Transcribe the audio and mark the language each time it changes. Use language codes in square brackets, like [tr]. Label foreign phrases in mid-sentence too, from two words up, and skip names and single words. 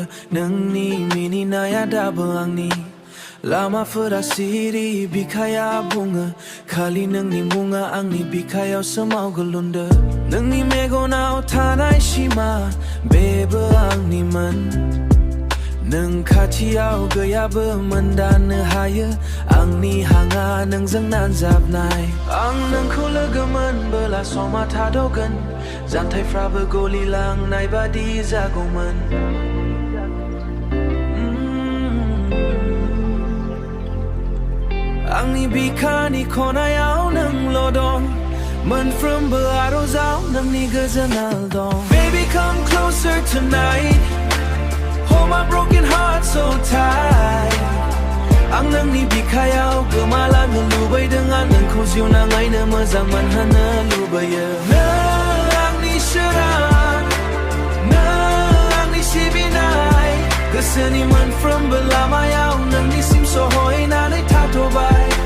[brx] नोंनि मिनिनाया दाबो आंनि लामाफोरा सिरि बिखाया बुङो खालि नोंनि मुङा आंनि बिखायाव सोमावग्लुंदो नोंनि मेगनाव थानाय सिमा बेबो आंनिमोन नों खाथियाव गैयाबो मोनदांनो हायो आंनि हाङा नोंजों नांजाबनाय आं नोंखौ लोगो मोनबोला समा थाद'गोन जानथायफ्राबो गलिलांनाय बादि जागौमोन आंनि बिखानि खनायाव नोंल' दं मोनफ्रोमबो आर'जाव नोंनि गोजोननाय दं [en] Baby come closer tonight Hold my broken heart so tight [brx] आं नोंनि बिखायाव गोमालांनो लुबैदों आं नोंखौ जिउनाङैनो मोजां मोनहोनो लुबैयो नों आंनि सोरां नों आंनि सिबिनाय गोसोनि मोनफ्रोमबो लामायाव नोंनिसिम सहैनानै थाथ'बाय